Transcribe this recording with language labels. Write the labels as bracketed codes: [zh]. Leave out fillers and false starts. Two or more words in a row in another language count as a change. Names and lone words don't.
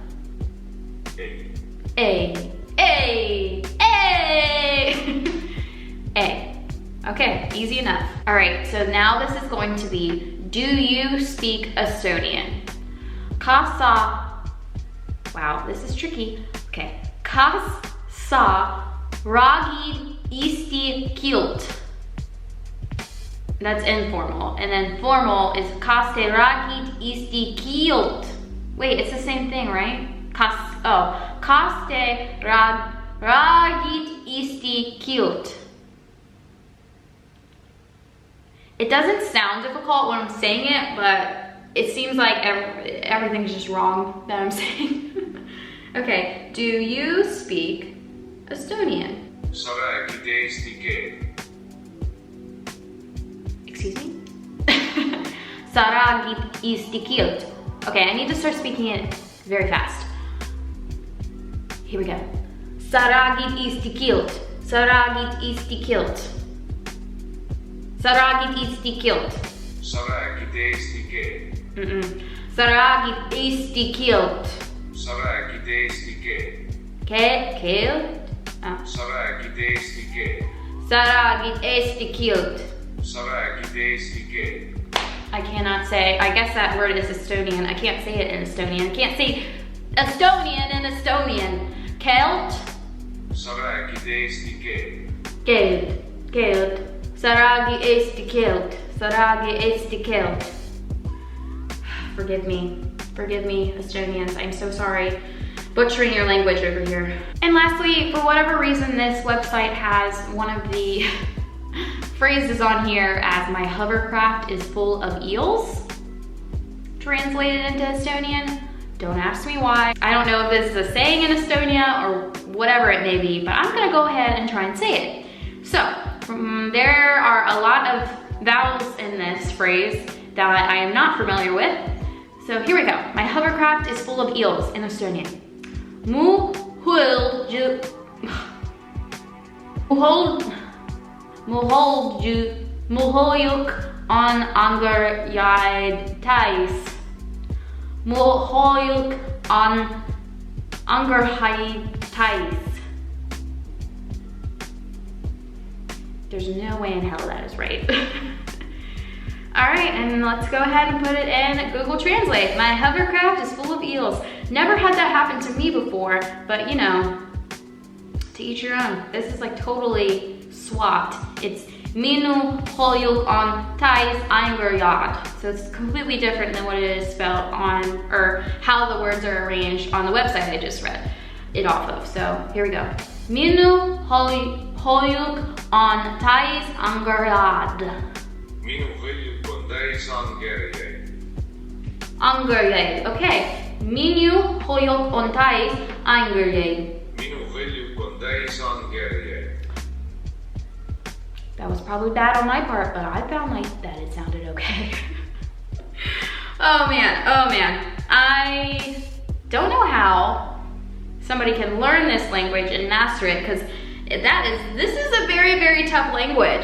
[en] Ei. A. A. Okay, easy enough. All right, so now this is going to be, do you speak Estonian? Kasa, wow, this is tricky. [et] Okay, kas sa räägid eesti keelt? [en] That's informal. And then formal is [et] kas te räägid eesti keelt? [en] Wait, it's the same thing, right? [et] Kas te räägid eesti keelt? [en] It doesn't sound difficult when I'm saying it, but it seems like everything's just wrong that I'm saying. Okay, do you speak Estonian? [et] Sa räägid eesti keelt. [en] Excuse me? [et] Sa räägid eesti keelt. [en] Okay, I need to start speaking it very fast. Here we go. [et] Sa räägid eesti keelt. Sa räägid eesti keelt. Sa räägid eesti keelt. Sa räägid eesti keelt. Sa räägid eesti keelt. Sa räägid eesti keelt. Keelt? Oh. Sa räägid eesti keelt. Sa räägid eesti keelt. Sa räägid eesti keelt. [en] I cannot say, I guess that word is Estonian. I can't say it in Estonian. I can't say Estonian in Estonian. [et] Keelt? Sa räägid eesti keelt. Keelt. Sa räägid eesti keelt. Sa räägid eesti keelt. [en] Forgive me, Estonians. I'm so sorry. Butchering your language over here. And lastly, for whatever reason, this website has one of the phrases on here as my hovercraft is full of eels. Translated into Estonian. Don't ask me why. I don't know if this is a saying in Estonia or whatever it may be, but I'm gonna go ahead and try and say it. So, there are a lot of vowels in this phrase that I am not familiar with. So here we go. My hovercraft is full of eels in Estonian. [et] Muhojuk on angerjaid täis. Muhojuk on angerjaid täis. [en] There's no way in hell that is right. All right, and let's go ahead and put it in Google Translate. My hovercraft is full of eels. Never had that happen to me before, but you know, to each your own. This is like totally swapped. [et] It's minu hojuk on täis angerjaid. [en] So it's completely different than what it is spelled on, or how the words are arranged on the website I just read it off of. So here we go. [et] Minu hojuk on täis angerjaid. Minu hõljuk on täis angerjaid. Angerjaid, okay. Minu hojuk on täis angerjaid. Minu hõljuk on täis angerjaid. [en] That was probably bad on my part, but I found like that it sounded okay. Oh man. I don't know how somebody can learn this language and master it, because this is a very, very tough language.